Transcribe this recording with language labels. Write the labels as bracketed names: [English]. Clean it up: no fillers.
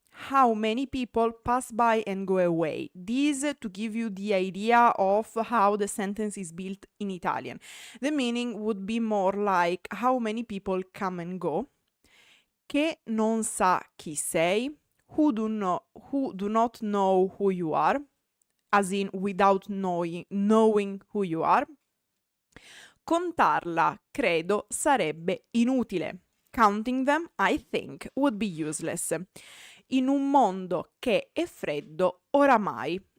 [English] How many people pass by and go away. This to give you the idea of how the sentence is built in Italian. The meaning would be more like how many people come and go. [Italian] Che non sa chi sei, [English] who do not know who you are, as in without knowing who you are. [Italian] Contarla, credo, sarebbe inutile. [English] Counting them, I think, would be useless. [Italian] In un mondo che è freddo oramai.